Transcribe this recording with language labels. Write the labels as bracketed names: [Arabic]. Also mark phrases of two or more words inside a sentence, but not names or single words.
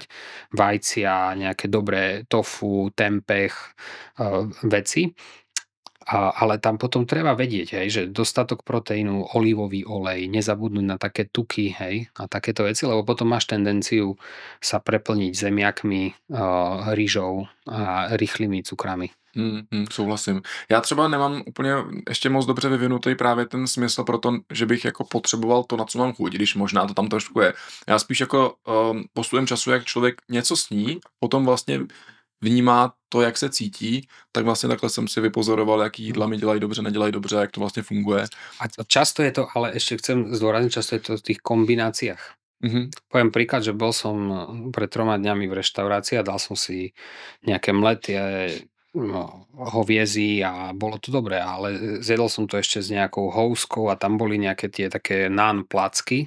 [Slovak] Vajcia, nejaké dobré tofu, tempeh, veci. Ale tam potom treba vedieť, hej, že dostatok proteínu, olívový olej, nezabudnúť na také tuky, hej, a takéto veci, lebo potom máš tendenciu sa preplniť zemiakmi, rýžou a rýchlymi cukrami. [Czech] Souhlasím. Já třeba nemám úplně ještě moc dobře vyvinutý právě ten smysl pro to, že bych jako potřeboval to, na co mám chuť, když možná to tam trošku je. Já spíš jako postupem času, jak člověk něco sní, potom vlastně vnímá to, jak se cítí, tak vlastně takhle jsem si vypozoroval, jaký jídla mi dělají dobře, nedělají dobře, jak to vlastně funguje. [Slovak] A často je to, ale ešte chcem zdôrazniť, často je to v tých kombináciách. Poviem príklad, že bol som pred 3 dňami v reštaurácii a dal som si nejaké mletie hoviezí a bolo to dobré, ale zjedol som to ešte s nejakou houskou a tam boli nejaké tie také naan placky.